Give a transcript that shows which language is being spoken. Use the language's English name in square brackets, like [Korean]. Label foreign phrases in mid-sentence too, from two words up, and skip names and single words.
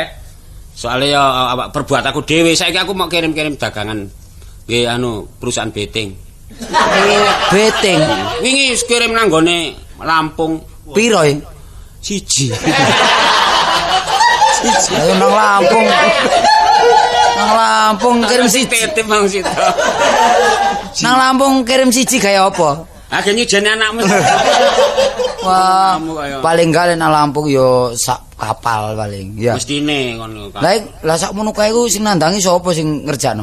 [Javanese] Soale ya awak perbuat aku dhewe. Saiki aku mau kirim-kirim dagangan nggih anu perusahaan betting. Betting. Wingi kirim nang gone Lampung. Piro ya? Siji. Ayo nang Lampung. Nang Lampung kirim siji. Titip Mang Sito. Nang Lampung kirim siji gaya apa? Age nyujeni anakmu. Wah, paling gak nang Lampung yo sak kapal paling. Ya. Mestine ngono. Lah sak mono kae ku sing nandangi sapa sing ngerjakno?